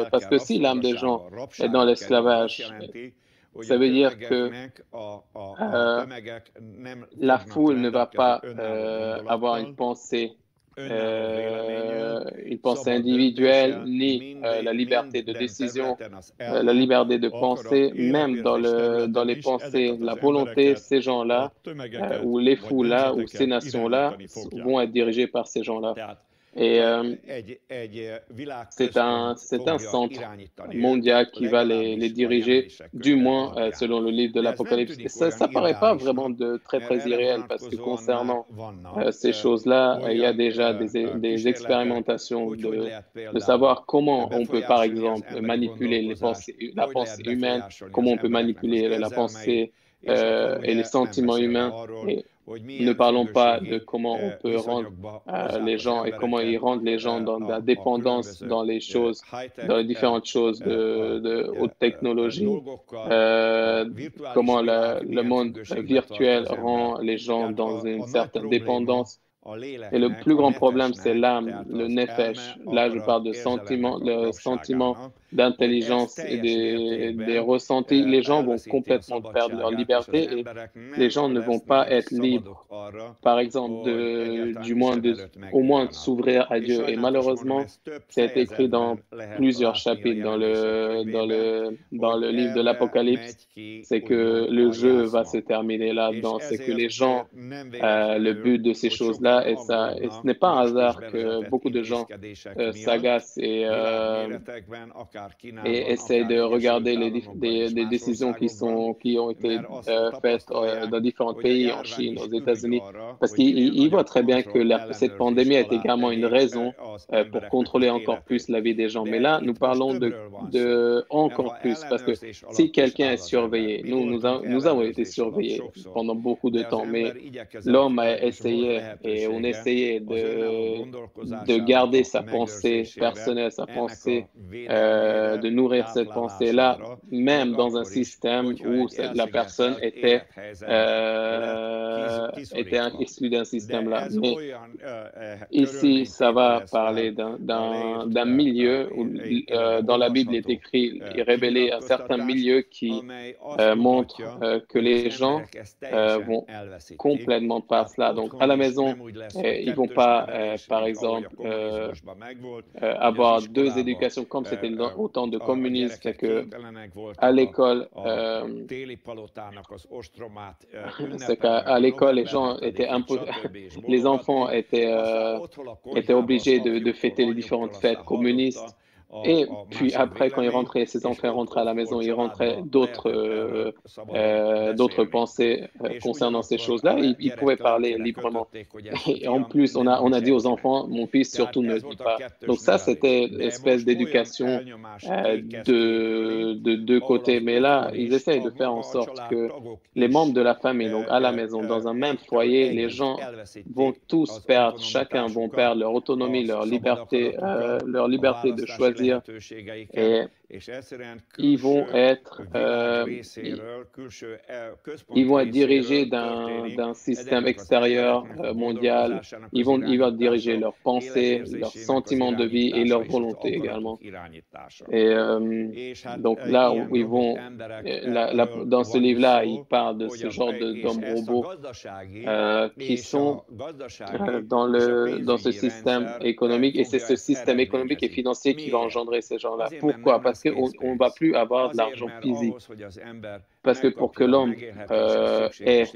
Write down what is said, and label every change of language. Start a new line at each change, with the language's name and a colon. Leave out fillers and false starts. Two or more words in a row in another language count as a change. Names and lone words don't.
French: Parce que si l'âme des gens est dans l'esclavage, ça veut dire que la foule ne va pas avoir une pensée individuelle, ni la liberté de décision, la liberté de penser, même dans les pensées, la volonté, ces gens-là, ou les foules-là, ou ces nations-là, vont être dirigées par ces gens-là. Et c'est un
Hungarian: fogja
French: centre
Hungarian: irányítani őt,
French: mondial qui va les
Hungarian: legalábbis a
French: diriger,
Hungarian: jelenések
French: du moins
Hungarian: alapján.
French: selon le livre de
Hungarian: De ez nem
French: l'Apocalypse. Et
Hungarian: tűnik
French: ça
Hungarian: olyan
French: paraît pas vraiment
Hungarian: irreálisnak,
French: de très
Hungarian: mert
French: très
Hungarian: erre
French: irréel parce que
Hungarian: vonatkozóan már
French: concernant
Hungarian: vannak
French: ces choses-là, il y a
Hungarian: olyan
French: déjà des
Hungarian: kísérletek,
French: expérimentations
Hungarian: hogy lehet
French: de
Hungarian: például
French: savoir comment on peut, par
Hungarian: befolyásolni az
French: exemple,
Hungarian: emberi
French: manipuler
Hungarian: gondolkozást,
French: la
Hungarian: hogy lehet
French: pensée humaine,
Hungarian: befolyásolni az
French: comment on peut
Hungarian: embereknek az
French: manipuler la
Hungarian: érzelmeit,
French: pensée
Hungarian: és akkor
French: et les
Hungarian: ugye nem
French: sentiments
Hungarian: beszélve
French: humains.
Hungarian: arról,
French: Et
Hungarian: hogy
French: ne
Hungarian: milyen
French: parlons pas de
Hungarian: függőségi
French: comment on peut rendre
Hungarian: viszonyokba hozzák
French: les
Hungarian: az
French: gens et comment ils
Hungarian: embereket
French: rendent les gens dans la
Hungarian: a
French: dépendance
Hungarian: különböző
French: dans les choses, dans
Hungarian: high-tech
French: les différentes choses de haute technologie,
Hungarian: dolgokkal, a virtuális
French: comment le
Hungarian: világ milyen
French: monde
Hungarian: függőségbe tart
French: virtuel
Hungarian: az embert.
French: rend les gens
Hungarian: Tehát
French: dans une
Hungarian: a nagy
French: certaine
Hungarian: probléma
French: dépendance.
Hungarian: a
French: Et le
Hungarian: léleknek,
French: plus
Hungarian: a
French: grand problème, c'est
Hungarian: nefesnek,
French: l'âme,
Hungarian: tehát
French: le
Hungarian: az
French: nefesh.
Hungarian: elme,
French: Là, je parle
Hungarian: akarat,
French: de sentiments,
Hungarian: érzelemnek a
French: le sentiment
Hungarian: rabságának, hogy ez
French: d'intelligence et
Hungarian: teljes
French: des
Hungarian: mértékben
French: ressentis. Les gens vont
Hungarian: elveszíti a
French: complètement perdre leur
Hungarian: szabadságát, és az
French: liberté et
Hungarian: emberek
French: les
Hungarian: nem
French: gens ne vont pas
Hungarian: lesznek
French: être libres,
Hungarian: szabadok arra,
French: par exemple,
Hungarian: hogy egyáltalán
French: du moins
Hungarian: Isten előtt
French: au moins de
Hungarian: megjárjanak.
French: s'ouvrir à
Hungarian: És
French: Dieu. Et
Hungarian: sajnálatos módon
French: malheureusement,
Hungarian: ezt több
French: ça a été écrit dans
Hungarian: fejezetben lehet
French: plusieurs
Hungarian: látni a
French: chapitres
Hungarian: jelenések könyvében,
French: dans
Hungarian: hogy
French: le livre de
Hungarian: erre
French: l'Apocalypse.
Hungarian: megy ki
French: C'est que
Hungarian: úgymond
French: le
Hungarian: a
French: jeu va se
Hungarian: játszma.
French: terminer
Hungarian: És
French: là-dedans. C'est que les
Hungarian: ezért
French: gens,
Hungarian: nem
French: le
Hungarian: véletlenül,
French: but de ces
Hungarian: hogy sokan
French: choses-là, et ce n'est
Hungarian: aggódnak
French: pas un
Hungarian: most is
French: hasard que
Hungarian: bevezetett
French: beaucoup de gens
Hungarian: intézkedések miatt,
French: s'agacent
Hungarian: világméretekben, akár
French: et
Hungarian: Kínában,
French: essayent
Hungarian: akár
French: de
Hungarian: Egyesült
French: regarder
Hungarian: Államokban és
French: des
Hungarian: más
French: décisions
Hungarian: országokban,
French: qui ont été
Hungarian: mert azt
French: faites
Hungarian: tapasztalják,
French: dans différents
Hungarian: hogy a
French: pays, en
Hungarian: járvány
French: Chine,
Hungarian: is
French: aux
Hungarian: ürügy
French: États-Unis,
Hungarian: arra,
French: parce
Hungarian: hogy minél
French: qu'ils voient
Hungarian: nagyobb
French: très bien que
Hungarian: kontroll,
French: cette
Hungarian: ellenőrzés
French: pandémie est
Hungarian: alá
French: également une
Hungarian: tegyék
French: raison
Hungarian: az
French: pour
Hungarian: embereknek az
French: contrôler encore plus
Hungarian: életét.
French: la vie des gens. Mais
Hungarian: De
French: là, nous
Hungarian: itt most
French: parlons
Hungarian: többről van szó, mert
French: encore
Hungarian: ha
French: plus, parce que
Hungarian: ellenőrzés
French: si
Hungarian: alatt is
French: quelqu'un est
Hungarian: áll az ember,
French: surveillé,
Hungarian: mi voltunk
French: nous avons été
Hungarian: ellenőrzés alatt
French: surveillés
Hungarian: sokszor,
French: pendant beaucoup de
Hungarian: de az
French: temps, mais
Hungarian: ember igyekezett,
French: l'homme a
Hungarian: és volt
French: essayé et on
Hungarian: lehetősége
French: essayait
Hungarian: az önálló
French: de
Hungarian: gondolkozásának
French: garder
Hungarian: a
French: sa pensée
Hungarian: megőrzésére,
French: personnelle, sa
Hungarian: ennek
French: pensée,
Hungarian: a védelmére,
French: de nourrir cette pensée-là,
Hungarian: táplálására, még
French: même dans un
Hungarian: akkor is,
French: système
Hungarian: hogyha
French: où
Hungarian: egy
French: la personne
Hungarian: elszigetelt élethelyzetbe lett
French: était
Hungarian: kiszorítva.
French: exclue d'un
Hungarian: De
French: système-là.
Hungarian: ez
French: Mais
Hungarian: olyan
French: ici, ça va
Hungarian: körülményt
French: parler
Hungarian: tételez fel a leírt,
French: d'un milieu où, dans la Bible, il est
Hungarian: olvasható
French: écrit et révélé un certain
Hungarian: kinyilatkoztatás,
French: milieu qui
Hungarian: amely azt
French: montre
Hungarian: mutatja,
French: que
Hungarian: hogy az
French: les gens
Hungarian: emberek ezt teljesen
French: vont
Hungarian: elveszítik.
French: complètement pas
Hungarian: Tehát
French: cela. Donc, à
Hungarian: otthon
French: la
Hungarian: is
French: maison,
Hungarian: nem úgy lesz, hogy
French: ils vont
Hungarian: kettős
French: pas,
Hungarian: nevelés,
French: par
Hungarian: mint ahogy a
French: exemple,
Hungarian: kommunizmusban megvolt, hogy az
French: avoir deux
Hungarian: iskolába
French: éducations comme c'était au temps de
Hungarian: a
French: communisme, c'est
Hungarian: gyerekek
French: que
Hungarian: kénytelenek
French: à
Hungarian: voltak
French: l'école,
Hungarian: a téli palotának az ostromát
French: c'est qu'à
Hungarian: ünnepelni,
French: l'école, les
Hungarian: november
French: gens étaient
Hungarian: 7-ét, stb. És
French: les enfants
Hungarian: bologatni, aztán
French: étaient,
Hungarian: otthon a
French: étaient
Hungarian: konyhában az
French: obligés de
Hungarian: apjuktól,
French: fêter les
Hungarian: anyjuktól
French: différentes fêtes
Hungarian: aztán hallotta
French: communistes. Et
Hungarian: a
French: puis
Hungarian: másik
French: après, quand ils
Hungarian: véleményt,
French: rentraient, ces
Hungarian: és
French: enfants rentraient à la
Hungarian: ott
French: maison,
Hungarian: volt
French: ils rentraient
Hungarian: családba, lehetett erről szabadon
French: d'autres
Hungarian: beszélni.
French: pensées
Hungarian: És
French: concernant ces
Hungarian: ugyanakkor a
French: choses-là. Ils pouvaient
Hungarian: gyerek
French: parler
Hungarian: lelkére
French: librement.
Hungarian: kötötték, hogy ezt
French: Et en
Hungarian: fiam
French: plus,
Hungarian: nem
French: on
Hungarian: mondd
French: a dit aux
Hungarian: senkinek.
French: enfants, mon fils,
Hungarian: Tehát
French: surtout ne
Hungarian: ez
French: dis
Hungarian: volt a
French: pas.
Hungarian: kettős
French: Donc ça,
Hungarian: nevelés.
French: c'était une
Hungarian: De
French: espèce
Hungarian: most olyan
French: d'éducation
Hungarian: elnyomás kezd kiépülni,
French: de deux
Hungarian: ahol
French: côtés.
Hungarian: az
French: Mais là,
Hungarian: otthon
French: ils
Hungarian: is,
French: essayent de faire en
Hungarian: maga a
French: sorte que
Hungarian: családtagok
French: les membres
Hungarian: is
French: de la famille, donc à la maison, dans un même
Hungarian: egytől
French: foyer, les
Hungarian: egyig
French: gens vont
Hungarian: elveszítik
French: tous
Hungarian: az
French: perdre, chacun vont
Hungarian: autonomitásukat,
French: perdre leur
Hungarian: a
French: autonomie,
Hungarian: szabad akaratukat,
French: leur
Hungarian: a
French: liberté de
Hungarian: választási
French: choisir.
Hungarian: lehetőségeiket,
French: Et
Hungarian: és egyszerűen
French: ils vont
Hungarian: külső
French: être,
Hungarian: világ részéről, külső
French: ils
Hungarian: központ
French: vont être dirigés
Hungarian: részéről történik
French: d'un système
Hungarian: ezeknek az
French: extérieur
Hungarian: embereknek a
French: mondial.
Hungarian: gondolkozásának
French: Ils
Hungarian: az
French: vont diriger
Hungarian: irányítása,
French: leurs pensées, leurs
Hungarian: életérzésének az
French: sentiments de vie et
Hungarian: irányítása
French: leur
Hungarian: és az
French: volonté
Hungarian: akaratuk
French: également.
Hungarian: irányítása.
French: Et
Hungarian: És hát
French: donc là où
Hungarian: ilyen
French: ils
Hungarian: robot
French: vont,
Hungarian: emberekről
French: dans ce
Hungarian: van is
French: livre-là, il
Hungarian: szó,
French: parle de
Hungarian: hogy
French: ce genre
Hungarian: és
French: d'hommes
Hungarian: ezt a
French: robots
Hungarian: gazdasági
French: qui
Hungarian: és
French: sont
Hungarian: a gazdasági és a
French: dans ce
Hungarian: pénzügyi
French: système
Hungarian: rendszer
French: économique. Et c'est
Hungarian: fogja
French: ce
Hungarian: ezt
French: système économique et
Hungarian: eredményezni.
French: financier qui va
Hungarian: Miért?
French: engendrer ces gens-là.
Hungarian: Azért, mert
French: Pourquoi?
Hungarian: nem
French: Parce
Hungarian: lesz
French: qu'on ne va
Hungarian: készpénz.
French: plus avoir de
Hungarian: Azért,
French: l'argent
Hungarian: mert
French: physique.
Hungarian: ahhoz, hogy az ember
French: Parce que pour que
Hungarian: megkapja a
French: l'homme
Hungarian: megélhetéshez szükséges